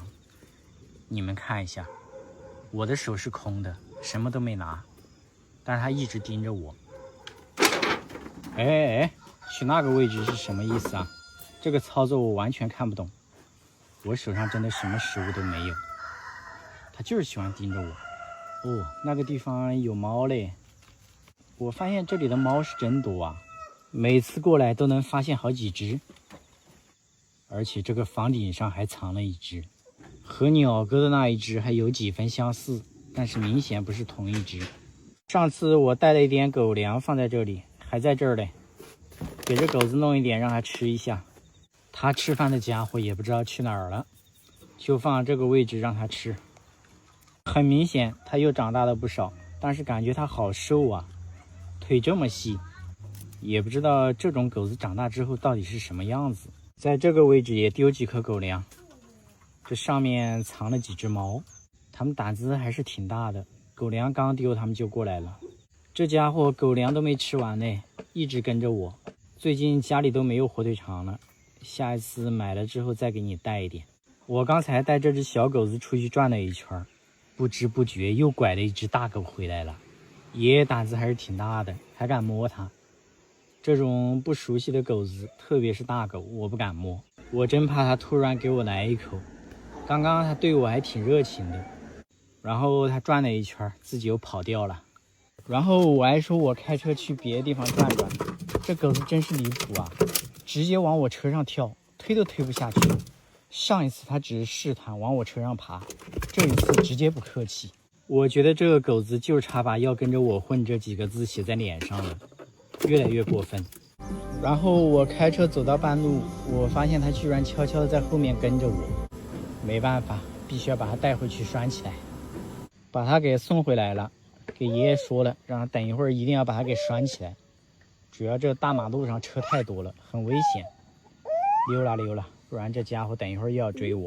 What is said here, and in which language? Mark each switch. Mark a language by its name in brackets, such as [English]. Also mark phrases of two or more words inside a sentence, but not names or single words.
[Chinese] 你們看一下，我的手是空的，什麼都沒拿，但是他一直盯着我。哎，去那個位置是什麼意思啊？這個操作我完全看不懂。我手上真的什麼食物都沒有，他就是喜歡盯着我。哦，那個地方有貓嘞。我發現這裡的貓是真多啊，每次過來都能發現好幾隻，而且這個房頂上還藏了一隻，和鳥哥的那一隻還有幾分相似，但是明顯不是同一隻。上次我帶了一點狗糧放在這裡，還在這兒嘞，給這狗子弄一點讓它吃一下。它吃飯的家伙也不知道去哪兒了，就放這個位置讓它吃。很明顯它又長大了不少，但是感覺它好瘦啊，腿這麼細，也不知道這種狗子長大之後到底是什麼樣子。在這個位置也丟幾顆狗糧，這上面藏了幾隻貓，它們膽子還是挺大的，狗糧剛丟它們就過來了。這家伙狗糧都沒吃完呢，一直跟着我。最近家裡都沒有火腿腸了，下一次買了之後再給你帶一點。我剛才帶這隻小狗子出去轉了一圈，不知不覺又拐了一隻大狗回來了。爺爺膽子還是挺大的，還敢摸它。這種不熟悉的狗子，特別是大狗，我不敢摸，我真怕它突然給我來一口。剛剛它對我還挺熱情的，然後它轉了一圈，自己又跑掉了。然後我還說我開車去別的地方轉轉，這狗子真是離譜啊，直接往我車上跳，推都推不下去。上一次它只是試探往我車上爬，這一次直接不客氣。我覺得這個狗子就差把要跟着我混這幾個字寫在臉上了，越來越過分。然後我開車走到半路，我發現它居然悄悄的在後面跟着我，沒辦法，必須要把它帶回去拴起來。把它給送回來了，給爺爺說了，讓他等一會兒一定要把它給拴起來。主要這大馬路上車太多了，很危險。溜了，不然這家伙等一會兒又要追我。